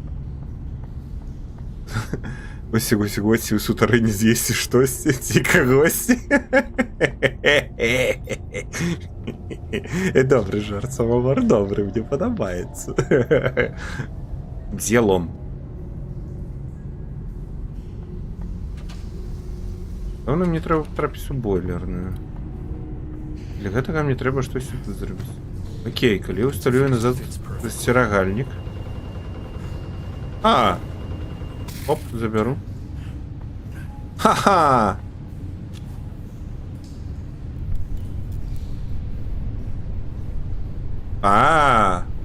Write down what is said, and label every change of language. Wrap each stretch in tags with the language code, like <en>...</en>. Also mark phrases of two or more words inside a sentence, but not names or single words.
<uk>Ось у сутарині з'їсти щось, тільки гості. Добрий жарт, самовар добрий, мені подобається.</uk> <ru>Где лом?</ru> <uk>Певно, мені треба потрапити у бойлерную.</uk> <be>Для гэтага мне трэба штось тут зрабіць. Окей, калі усталюю назад засцерагальнік. А! Оп, заберу. Ха-ха! А!</be>